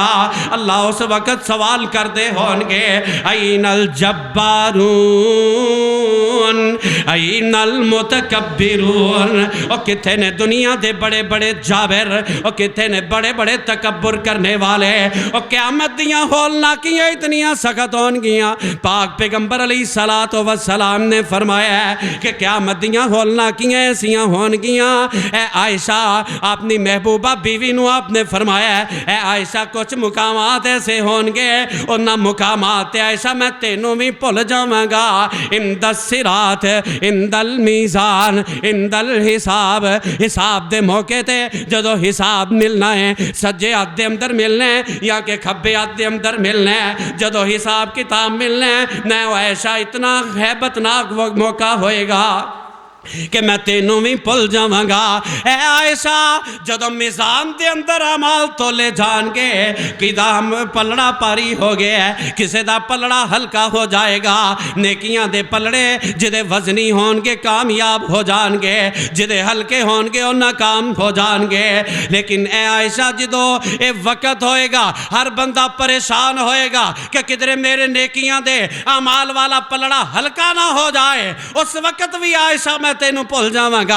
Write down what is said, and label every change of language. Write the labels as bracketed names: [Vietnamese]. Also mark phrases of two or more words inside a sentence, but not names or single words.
[Punjabi] اللہ اس وقت سوال کر دے ہونگے [Arabic] این الجبارون، این المتکبرون، [Punjabi] اور کتھے نے دنیا دے بڑے بڑے جابر، اور کتھے نے بڑے بڑے تکبر کرنے والے، اور قیامت دیاں ہولناکیاں اتنیاں سخت ہونگیاں۔ پاک پیغمبر علیہ السلام نے فرمایا ہے کہ قیامت دیاں ہولناکیاں ایسیاں ہونگیاں۔ اے عائشہ اپنی محبوبہ بیوی نو آپ نے فرمایا ہے اے عائشہ کچھ مقامات ایسے ہونگے، انہاں مقامات عائشہ میں تینوں بھی بھول جاواں گا، [Arabic] اند الصراط، اند المیزان، اند الحساب، [Punjabi] حساب دے موقع تے جدو حساب ملنا ہے سجے ہاتھ دے اندر ملنا ہے یا کہ کھبے ہاتھ دے اندر ملنا ہے، جدو حساب کتاب ملنا ہے نہ عائشہ اتنا ہیبت ناک موقع ہوئے گا۔ کہ میں تینوں بھی بھول جاواں گا۔ اے عائشہ جدوں میزان دے اندر اعمال تولے جان گے، کدا پلڑا پاری ہو گیا ہے، کسے دا پلڑا ہلکا ہو جائے گا، نیکیاں دے پلڑے جدے وزنی ہون گے کامیاب ہو جان گے، جدے ہلکے ہون گے وہ ناکام ہو جان گے۔ لیکن اے عائشہ جدوں اے وقت ہوئے گا ہر بندہ پریشان ہوئے گا کہ کدھر میرے نیکیاں دے اعمال والا پلڑا ہلکا نہ ہو جائے، اس وقت بھی عائشہ میں تینوں بھول جاواں گا۔